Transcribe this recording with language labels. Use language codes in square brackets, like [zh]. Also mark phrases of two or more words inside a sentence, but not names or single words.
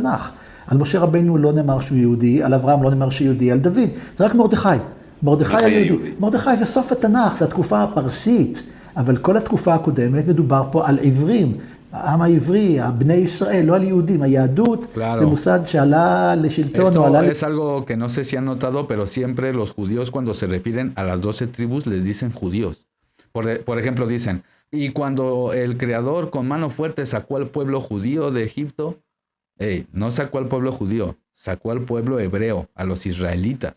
[he] על משה רבינו לא נאמר שהוא יהודי, על אברהם לא נאמר שהוא יהודי, על דוד, זה רק מרדכי. מרדכי היהודי. מרדכי זה סוף התנ"ך, זה התקופה הפרסית, אבל כל התקופה הקודמת מדובר פה על עברים. העם העברי, בני ישראל, לא על יהודים. היהדות זה מוסד שעלה לשלטון. [es] Esto es algo que no sé si han notado, pero siempre los judíos cuando se refieren a las 12 tribus les dicen judíos. Por ejemplo dicen, y cuando el Creador con mano fuerte sacó al pueblo judío de Egipto, no sacó al pueblo judío, sacó al pueblo hebreo, a los israelitas.